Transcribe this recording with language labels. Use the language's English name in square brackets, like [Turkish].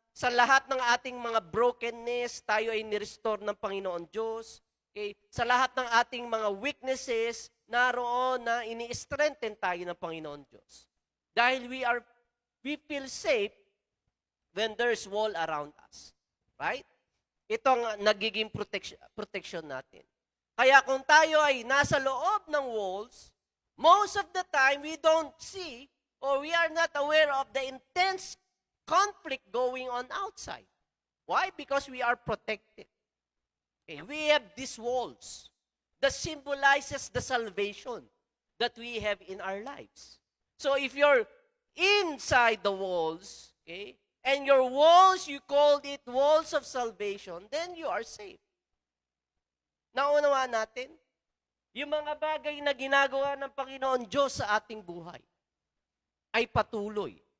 [Filipino] Sa lahat ng ating mga brokenness, tayo ay nirestore ng Panginoon Diyos. Okay? Sa lahat ng ating mga weaknesses, naroon na ini-strengthen tayo ng Panginoon Diyos. [English] Dahil we feel safe when there's wall around us. Right? [Filipino] Ito ang nagiging protection natin. Kaya kung tayo ay nasa loob ng walls, [English] most of the time we don't see or we are not aware of the intense conflict going on outside. Why? Because we are protected. Okay, we have these walls that symbolizes the salvation that we have in our lives. So if you're inside the walls, okay, and your walls, you called it walls of salvation, then you are safe. [Filipino] Naunawaan natin? Yung mga bagay na ginagawa ng Panginoon Diyos sa ating buhay ay patuloy.